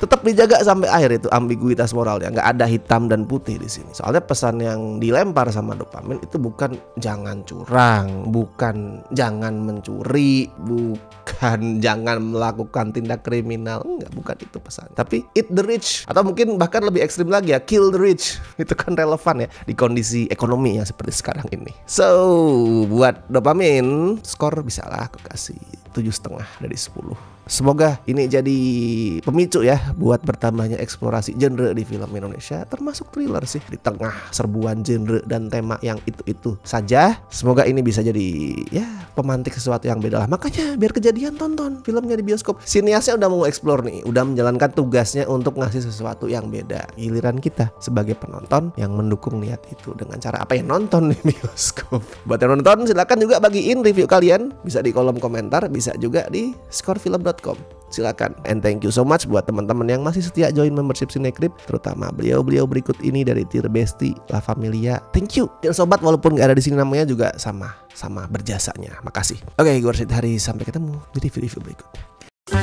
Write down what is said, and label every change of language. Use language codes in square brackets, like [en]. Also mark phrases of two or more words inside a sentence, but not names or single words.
[id] Tetap dijaga sampai akhir itu ambiguitas moralnya, nggak ada hitam dan putih di sini. Soalnya pesan yang dilempar sama dopamin itu bukan jangan curang, bukan jangan mencuri, bukan jangan melakukan tindak kriminal, enggak, bukan itu pesan. [en] Tapi eat the rich, [id] atau mungkin bahkan lebih ekstrim lagi ya, [en] kill the rich. [id] Itu kan relevan ya di kondisi ekonomi yang seperti sekarang ini. So buat dopamin skor bisa lah aku kasih 7,5 dari 10. Semoga ini jadi pemicu ya buat bertambahnya eksplorasi genre di film Indonesia, termasuk thriller sih di tengah serbuan genre dan tema yang itu-itu saja. Semoga ini bisa jadi ya pemantik sesuatu yang beda lah. Makanya biar kejadian tonton filmnya di bioskop. Siniasnya udah mau explore nih, udah menjalankan tugasnya untuk ngasih sesuatu yang beda. Giliran kita sebagai penonton yang mendukung niat itu dengan cara apa ya, nonton di bioskop. Buat yang nonton silakan juga bagiin review kalian, bisa di kolom komentar, bisa juga di scorefilm.com. Silakan. [en] And thank you so much [id] buat teman-teman yang masih setia join membership Cinecrip, terutama beliau-beliau berikut ini dari Tier Bestie, La Familia. [en] Thank you. [id] Dan sobat walaupun gak ada di sini namanya juga sama berjasanya. Makasih. Oke, gue Rashid Hari, sampai ketemu di review-review berikutnya.